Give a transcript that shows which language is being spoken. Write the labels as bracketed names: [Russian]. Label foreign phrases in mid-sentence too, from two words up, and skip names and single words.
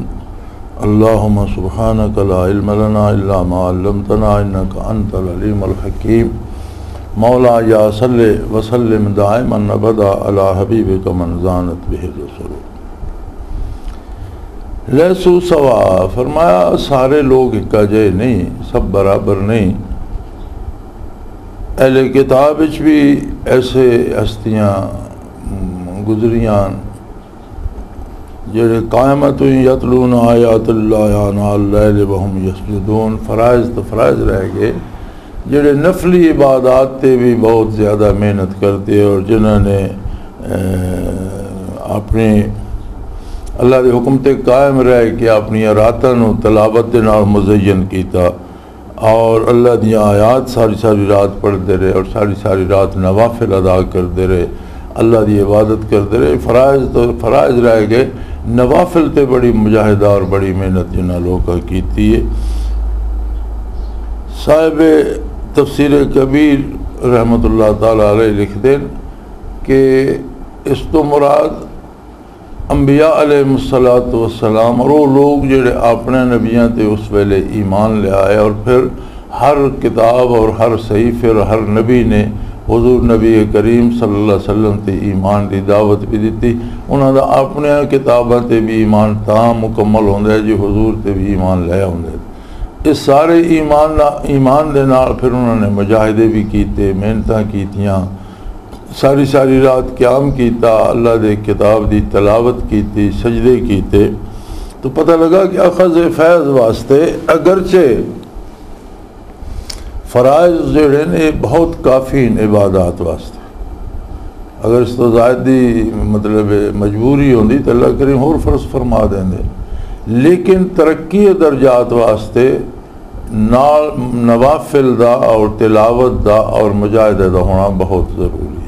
[Arabic] اللهم سبحانك لا علم لنا إلا ما علمتنا إنك أنت العليم الحكيم. مولاي صل وسلم دائما أبدا على حبيبك من زانت به الرسل. لیسو سوا، [Punjabi] فرمایا سارے لوگ اکا جے نہیں، سب برابر نہیں. اہل کتاب بھی ایسے ہستیاں گزریاں جڑے [Arabic] قائمت یتلون آیات اللہ آناء اللیل وہم یسجدون، [Punjabi] فرائض تو فرائض رہ گئے، جڑے نفلی عبادات تے بھی بہت زیادہ محنت کرتے اور جنہوں نے اپنے اللہ دے حکم تے قائم رہ کے اپنی راتاں نو تلاوت دے نال مزین کیتا اور اللہ دی آیات ساری رات پڑھتے رہے اور ساری رات نوافل ادا کرتے رہے، اللہ دی عبادت کرتے رہے. فرائض تو فرائض رہ گئے، نوافل تے بڑی مجاہدہ اور بڑی محنت جنہاں لوگاں کیتی ہے. صاحب تفسیر کبیر رحمۃ اللہ تعالیٰ علیہ لکھتے ہیں کہ اس تو مراد انبیاء علیہ السلام اور وہ لوگ جڑے اپنے نبیاں تے اس ویلے ایمان لے آئے اور پھر ہر کتاب اور ہر صحیفے اور ہر نبی نے حضور نبی کریم صلی اللہ علیہ وسلم تے ایمان دی دعوت بھی دیتی. انہاں دا اپنے کتاباں تے بھی ایمان تام مکمل ہوندے ہے جی حضور تے بھی ایمان لے ہوندے. اس سارے ایمان دے نال پھر انہوں نے مجاہدے بھی کیتے، محنتاں کیتیاں، ساری رات قیام کیتا، اللہ دے کتاب دی تلاوت کیتی، سجدے کیتے. تو پتہ لگا کہ اخذ فیض واسطے اگرچہ فرائض جڑے نے بہت کافی عبادات واسطے، اگر اس تو زائد دی مطلب مجبوری ہوندی تو اللہ کریم اور فرض فرما دیں دے، لیکن ترقی درجات واسطے نوافل دا اور تلاوت دا اور مجاہدہ دا ہونا بہت ضروری ہے.